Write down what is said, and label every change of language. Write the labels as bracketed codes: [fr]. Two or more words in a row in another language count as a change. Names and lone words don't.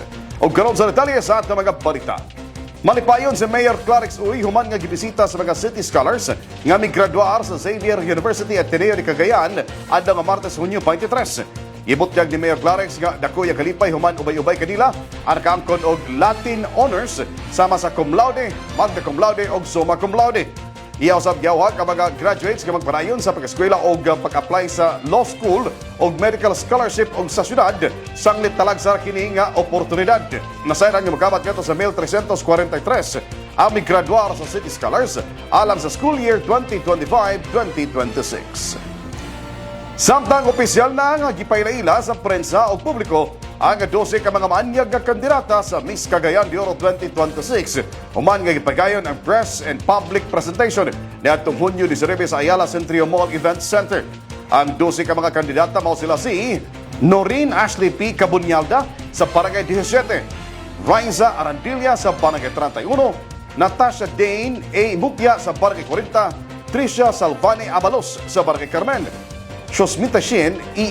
[ceb] Og karon sa detalye sa atong mga balita. Malipayon si Mayor Clarix Uy human nga gibisita sa mga [en] city scholars [ceb] nga migraduar sa Xavier University at Ateneo de Cagayan adlaw nga Martes Hunyo 23. Ibutyag ni Mayor Clarix nga dako ya kalipay human ubay-ubay kanila ang kaangkon og [en] Latin Honors [ceb] sama sa [la] cum laude, magna cum laude [ceb] og [la] summa cum laude. [ceb] Iyausab giyawhag ang mga graduates nga magpadayon sa pag-eskwela o pag-apply sa [en] law school [ceb] o [en] medical scholarship [ceb] o sa syudad, sanglit talag sa kini nga oportunidad. Nasayran nga magkabat kato sa 1343 ang migraduar sa City Scholars alang sa [en] school year [ceb] 2025-2026. Samtang opisyal na nga gipaila-ila sa prensa o publiko ang 12 ka mga maanyag nga kandidata sa Miss Cagayan de Oro 2026. Human nga gipagayon ang [en] press and public presentation [ceb] niadtong Hunyo 19 sa Ayala Centrio Mall Event Center. Ang 12 ka mga kandidata mao sila si Noreen Ashley P. Cabunyalda sa Barangay 17, Rainza Arandilla sa Barangay 31, Natasha Dane A. Mupia sa Barangay 40, Tricia Salvani Abalos sa Barangay Carmen, Shosmita Shin E.